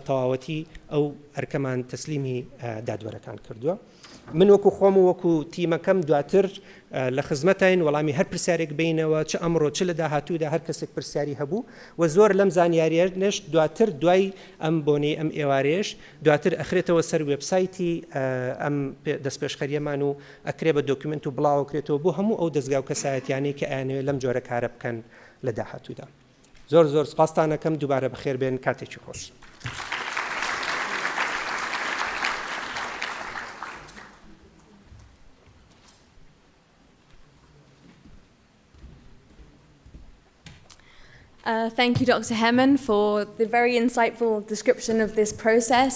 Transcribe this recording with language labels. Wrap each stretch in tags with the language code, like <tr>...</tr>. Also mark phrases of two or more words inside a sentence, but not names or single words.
<ckb>تەواوەتی ئەو ئەرکەمان تەسلیمی دادوەرەکان کردووە من وەکو خۆم و وەکو تیمەکەم دواتر لە خزمەتین وەڵامی هەر پرسیارێک بینەوە چ ئەمڕۆ چ لە داهاتوودا هەر کەسێک پرسیاری هەبوو و زۆر لەم زانیاریێش دواتر دوای ئەم بۆنەی ئەم ئێوارێش دواتر ئەخرێتەوە سەر وێبسایتی ئەم دەستپێشخەریەمان و ئەکرێ بە دۆکیومنت و بڵاوکرێتەوە بۆ هەموو ئەو دەستگا و کەسایەتیانەی کە ئەیانەوێت لەم جۆرە کارە بکەن لە داهاتوودا زۆر زۆر سپاستانەکەم دووبارە بەخێر بێن کاتێکی خۆش</ckb> <en>Thank you, Dr. Hemmen, for the very insightful description of this process.</en>